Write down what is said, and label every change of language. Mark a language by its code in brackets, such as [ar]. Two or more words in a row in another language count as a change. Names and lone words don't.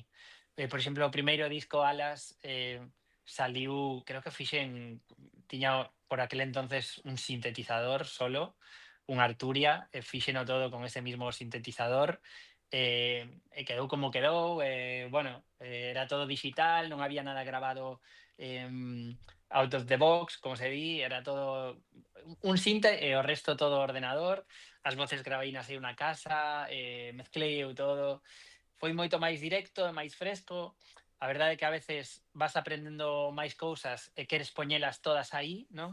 [gl] Por exemplo, o primeiro disco, Alas, saliu, creo que tiña [es] por aquel entonces [gl] un sintetizador solo, un Arturia, fíxeno todo con [es] ese mismo [gl] sintetizador, e quedou como quedou, bueno, era todo digital, non había nada grabado [en] out of the box, [gl] como se di, era todo un sinte e o resto todo ordenador, as voces gravei na unha casa, mezclei eu todo, foi moito máis directo e máis fresco. A verdade é que [es] a veces [gl] vas aprendendo máis cousas e queres poñelas todas aí, non?